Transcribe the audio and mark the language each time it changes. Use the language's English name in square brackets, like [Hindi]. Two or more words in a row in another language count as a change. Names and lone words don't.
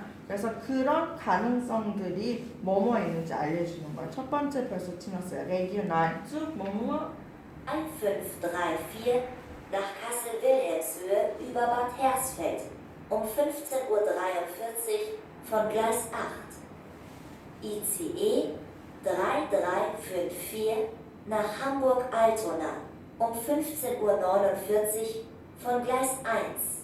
[Korean] 그래서 그런 가능성들이 뭐뭐 있는지 알려주는 거야. 첫 번째 벌써 지났어요. Regionalzug 뭐뭐 [German] 1534 nach Kassel-Wilhelmshöhe über Bad Hersfeld um 15:43 Uhr von Gleis 8. ICE 3354 nach Hamburg-Altona um 15:49 Uhr von Gleis 1.